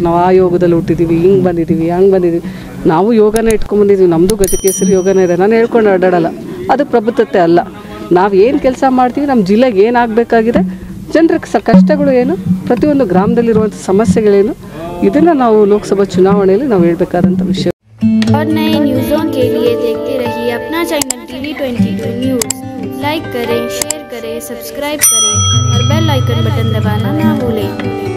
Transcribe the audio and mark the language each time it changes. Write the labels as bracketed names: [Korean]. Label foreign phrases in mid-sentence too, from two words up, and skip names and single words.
[Kannada] ನಾವು ಆ ಯೋಗದಲ್ಲಿ ಹುಟ್ಟಿದ್ದೀವಿ, ಹಿಂಗೆ ಬಂದಿದ್ದೀವಿ, ಹಂಗೆ ಬಂದಿದ್ದೀವಿ. ನಾವು ಯೋಗನ ಇಟ್ಕೊಂಬಂದಿದ್ದೀವಿ, ನಮ್ಮದು ಗಜಕೇಸರಿ ಯೋಗನೇ ಇದೆ. ನಾನು ಹೇಳ್ಕೊಂಡು ಅಡ್ಡಾಡಲ್ಲ, ಅದು ಪ್ರಬುದ್ಧತೆ ಅಲ್ಲ. ನಾವು ಏನು ಕೆಲಸ ಮಾಡ್ತೀವಿ, ನಮ್ಮ ಜಿಲ್ಲೆಗೆ ಏನಾಗಬೇಕಾಗಿದೆ, ಜನರ ಕಷ್ಟಗಳು ಏನು, ಪ್ರತಿಯೊಂದು ಗ್ರಾಮದಲ್ಲಿರುವಂಥ ಸಮಸ್ಯೆಗಳೇನು, ಇದನ್ನು ನಾವು ಲೋಕಸಭಾ ಚುನಾವಣೆಯಲ್ಲಿ ನಾವು ಹೇಳಬೇಕಾದಂಥ ವಿಷಯ. [Hindi] और नए न्यूज़ों के लिए देखते रहिए अपना चैनल TV22 न्यूज़। लाइक करें, शेयर करें, सब्सक्राइब करें और [English] bell icon button [Hindi] दबाना ना भूलें।